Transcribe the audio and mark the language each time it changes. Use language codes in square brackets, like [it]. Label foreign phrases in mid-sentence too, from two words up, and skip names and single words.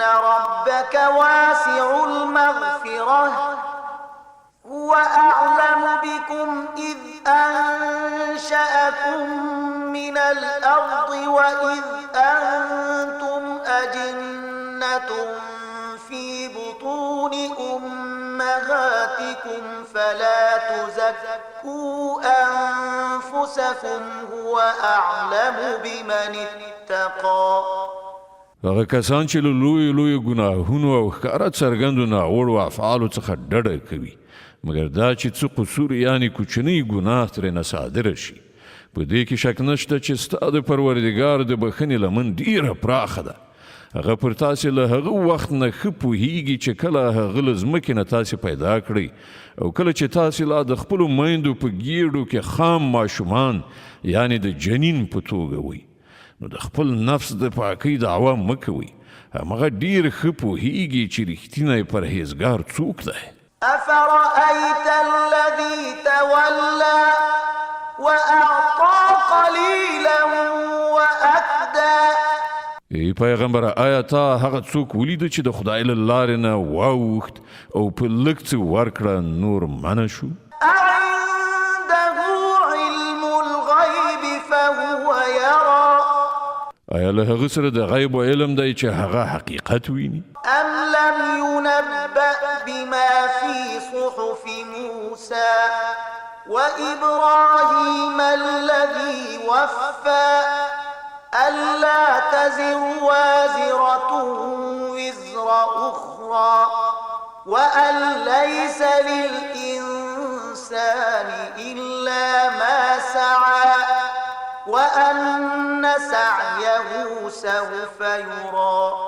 [ar] ربك واسع المغفرة هو أعلم بكم إذ أنشأكم من الأرض وإذ أنتم أجنة في بطون أمهاتكم فلا تزكوا أنفسكم هو أعلم بمن اتقى. [ps] هغه کسان چې له لویو ګناهونو او ښکاره څرګندو ناوړو افعالو څخه ډډه کوي مګر دا چې څه قصور یعنی کوچنی ګناه ترېنه صادره شي په دې کې شک نشته چې ستا د پروردګار د بخښنې لمن ډیره پراخه ده. هغه پر تاسې له هغه وخت نه ښه پوهیږي چې کله هغه له ځمکې نه تاسې پیدا کړئ او کله چې تاسې لا د خپلو میندو په ګېډو کې خام ماشومان یعنی د جنین په توګه وئ نو د خپل نفس د پاکۍ دعوه مه کوئ. همغه ډیر ښه پوهیږي چې رښتینی پرهیزګار څوک دی. [ar] أفرأيت الذي تولى وأعطى قليلا وأكدى. [ps] ای پیغمبره آیا تا هغه څوک ولیده چې د خدای له لارې نه واوښت او په لږ څه ورکړه نور منع شو؟ [ar] أعنده علم الغيب فهو يرى. [ps] آیا له هغه سره د غیب و علم دی چې هغه حقیقت ویني؟ [ar] أم لم ينبأ بما في صحف موسى وإبراهيم الذي وفى ألا تزر وازرة وزر أخرى وأن ليس للإنسان إلا ما سعى وأن سعيه سوف يرى